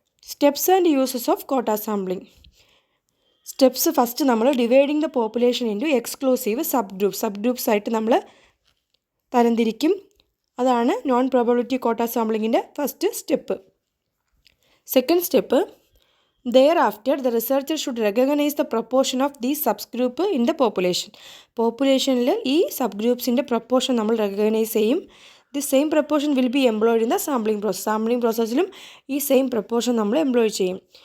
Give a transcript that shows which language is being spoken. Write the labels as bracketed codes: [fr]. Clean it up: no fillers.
[en] Steps and uses of quota sampling. Steps first നമ്മൾ dividing the population into exclusive subgroups [ml] ആയിട്ട് നമ്മൾ തരംതിരിക്കും. അതാണ് നോൺ പ്രോബബിലിറ്റി കോട്ട സാമ്പിളിങ്ങിൻ്റെ first step. [en] Second step, thereafter the researcher should recognize the proportion of these subgroup in the population. [ml] പോപ്പുലേഷനിൽ ഈ sub ഗ്രൂപ്പ്സിൻ്റെ proportion നമ്മൾ recognise ചെയ്യും. [en] The same proportion will be employed in the sampling process. [ml] Sampling പ്രോസസ്സിലും ഈ same proportion നമ്മൾ employ ചെയ്യും.